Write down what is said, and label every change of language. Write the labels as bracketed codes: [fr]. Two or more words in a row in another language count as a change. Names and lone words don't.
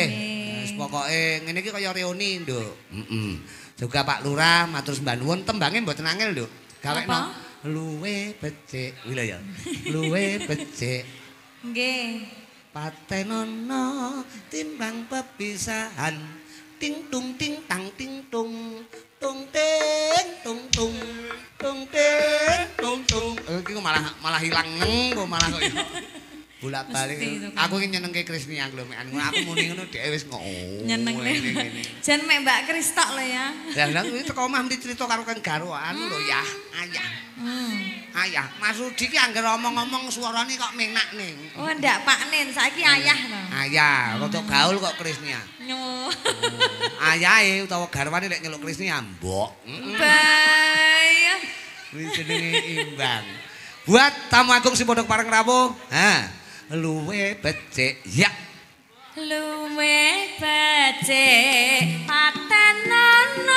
[jv] Wis pokoke ngene iki kaya reuni, Nduk. Juga Pak Lurah matur sembah nuwun tembange mboten angel, Nduk. Gawekno luwe becik. Kuwi lho ya. Luwe becik. Nggih. Patenono timbang pepisahan. Ting tung ting tang ting tung. Tung ting tung tung. Tung ting tung tung. Iki kok malah ilang kok malah kok bolak-balik. Aku iki nyenengke Krisni aku lho mek aku muni ngono dhek wis ngono. Nyeneng le. Jan mek Mbak Kris tok lho ya. Lah kuwi teko omah mesti crita karo Kang Garwan lho ya. Ayah. Ayah, Mas Rudi ki angger omong-omong suarane kok menak ning. Oh, ndak Pak Nin, saiki ayah to. Ayah, rada gaul kok Krisnia. Nyo. Ayahe utawa garwane nek nyeluk Krisni ambok. Bayah. Kuwi jenenge imbang. Buat tamu agung sing padha pareng rawuh. Luwe becik. Ya. Luwe becik patenono.